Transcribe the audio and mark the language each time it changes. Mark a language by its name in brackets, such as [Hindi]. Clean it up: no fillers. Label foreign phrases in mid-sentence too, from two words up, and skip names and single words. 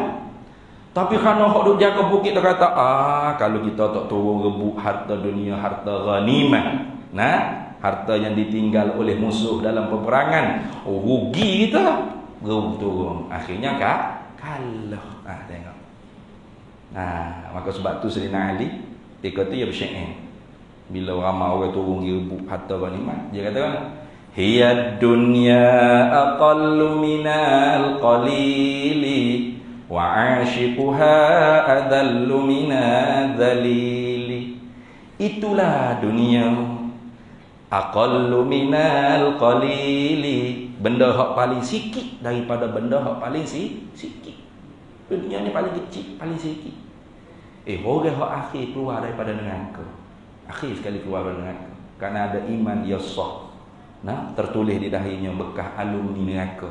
[Malay] Tapi kerana hak duk jaga bukit dia kata, kalau kita tak turun rebut harta dunia, harta ghanimah, nah, harta yang ditinggal oleh musuh dalam peperangan, rugi kita. Turun. Akhirnya kalah. Tengok. Maka sebab tu Sayyidina Ali ketika tu dia bersyair. Bila ramai orang turun rebut harta ghanimah, dia kata kan, [Arabic] هي الدنيا أقل من القليل وعاشقها أذل من الذليل. [Malay] Itulah dunia [Arabic] أقل من القليل, [Malay] benda hak paling sikit daripada benda hak paling sikit. Dunia ni paling kecil, paling sikit. Orang hak akhir keluar daripada neraka. Akhir sekali keluar daripada neraka kerana ada iman yasah. Nah, tertulis di dahinya bekas alumni neraka.